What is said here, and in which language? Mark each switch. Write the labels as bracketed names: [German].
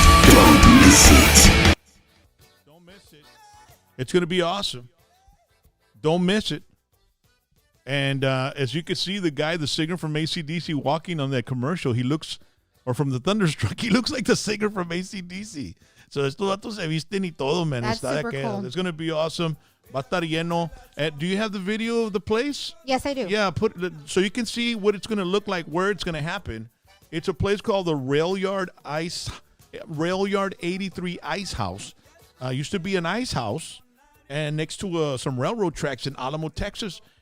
[English] Don't miss it. Don't miss it. It's going to be awesome. Don't miss it. And as you can see, the guy, the singer from AC/DC, walking on that commercial, he looks, or from the Thunderstruck, he looks like the singer from AC/DC. [Spanish] So estos datos se visten y todo, man. [English] That's super cool. It's going to be awesome. [Spanish] Va a estar lleno. [English] Do you have the video of the place? Yes, I do. Yeah, so you can see what it's going to look like, where it's going to happen. It's a place called the Rail Yard 83 Ice House. Used to be an ice house, and next to some railroad tracks in Alamo, Texas.